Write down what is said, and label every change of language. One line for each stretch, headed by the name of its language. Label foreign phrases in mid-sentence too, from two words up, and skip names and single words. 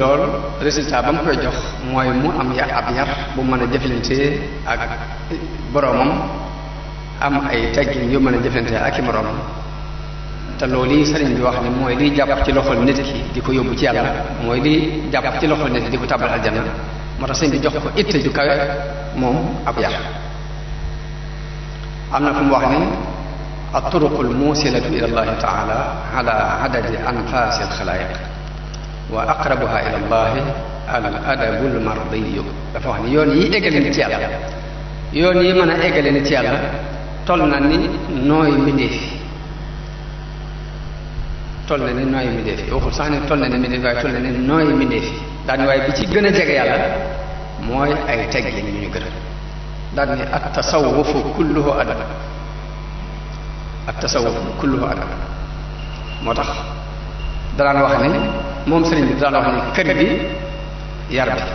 Wolof: lool résultat ba mu koy jox mooy mu am ab yar bu mën a jëflante ak boroomam am ay teggin yu mën a jëflante ak i moroomam te loolu yi sëriñ bi wax ne mooy liy jàpp ci loxol nit ki di ko yóbbu ci yàlla mooy liy jàpp ci loxol nit ki di ko tàbbal aljanna moo tax sëriñ bi jox ko itte ju kawe moom ab yar am na fu mu wax ni
Arabic: الطرق الموصلة إلى الله تعالى على عدد أنفاس الخلائق وأقربها إلى الله الأدب المرضي
Wolof: dafa wax ni yoon yi eggale nit yàlla yoon yi mën a eggale nit yàlla toll na ni nooy mbindeef toll na ni nooy mbindeef waxul sax ne toll na ni mbindeef waaye toll na ni nooy mbindeef daal ni waaye bi ci gën a jege yàlla mooy ay teggin yu ñu gërëm daal ni
Arabic: التصوف كله أدب
Wolof: ak
Arabic: تصوف كله أدب
Wolof: moo tax daan wax ni moom sëriñ bi daan wax ni kër bi yar